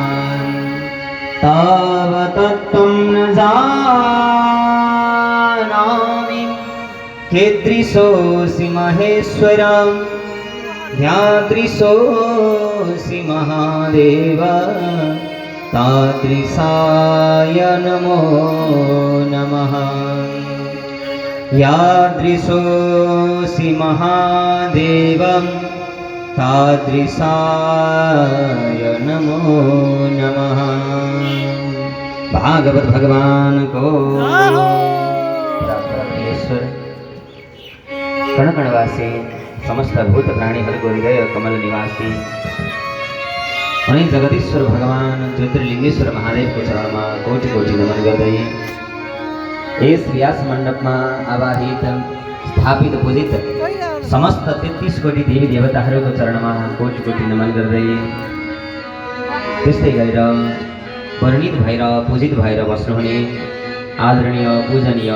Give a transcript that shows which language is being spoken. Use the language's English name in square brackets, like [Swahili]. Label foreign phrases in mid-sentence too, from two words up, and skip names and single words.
[Sanskrit] तावत्त्वं न जानामि कीदृशोऽसि महेश्वर यादृशोऽसि महादेव तादृशाय नमो नमः। यादृशोऽसि महादेव तादृशाय नमो नमः। [Nepali] भागवत भगवान को परमेश्वर कणकणवासी समस्त भूत प्राणीहरूको हृदय कमल निवासी अनि जगदीश्वर भगवान ज्योतिर्लिङ्गेश्वर महादेवको चरणमा कोटि कोटि नमन गर्दै यस व्यास मण्डपमा आवाहित स्थापित पूजित समस्त 33 कोटि देवी देवताहरूको चरणमा कोटि कोटि नमन गर्दै त्यस्तै गरेर वर्णित भएर पूजित भएर बस्नुहुने आदरणीय पूजनीय